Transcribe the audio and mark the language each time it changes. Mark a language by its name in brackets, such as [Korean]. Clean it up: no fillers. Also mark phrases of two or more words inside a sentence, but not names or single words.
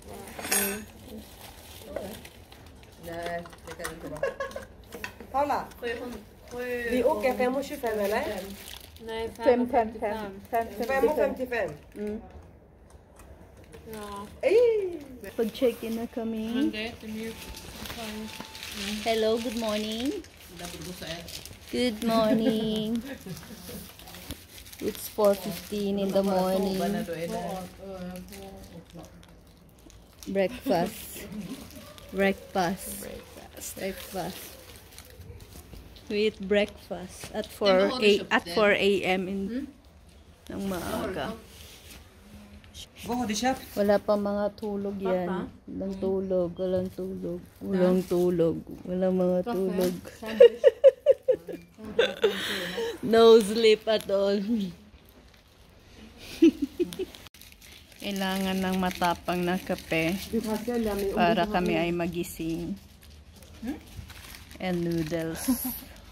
[Swedish] Nej, det kan inte vara. Paula, vi åker 5:25 eller? Nej, 5:55. 5:55. Mm. Ja. Ej! [English] Food check-in [Filipino] na kami. [Swedish] Det är jättemjukt. [English] Hello, good morning. Good morning. It's 4:15 in the morning. Breakfast. Breakfast. Breakfast. We eat breakfast at 4 a.m. [Filipino] in ng maaga. [Swedish] Vad har du köpt? [Filipino] Wala pa mga tulog yan. Walang tulog, walang tulog. Walang tulog. Walang mga tulog. [English] No sleep at all. [Filipino] Kailangan ng matapang na kape para kami ay magising. [English] And noodles.